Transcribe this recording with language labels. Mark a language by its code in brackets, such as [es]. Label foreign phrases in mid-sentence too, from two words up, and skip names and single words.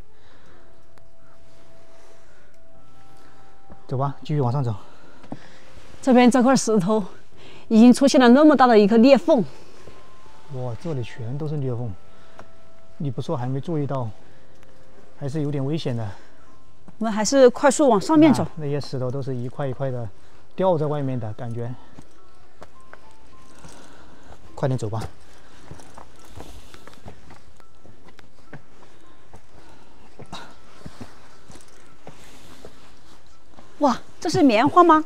[zh] 走吧，繼續往上走。這邊這塊石頭已經出現了那麼大的一個裂縫。哇，這裡全都是裂縫，你不說還沒注意到，還是有點危險的。我們還是快速往上面走。那些石頭都是一塊一塊的吊在外面的感覺。快點走吧。哇，這是棉花嗎？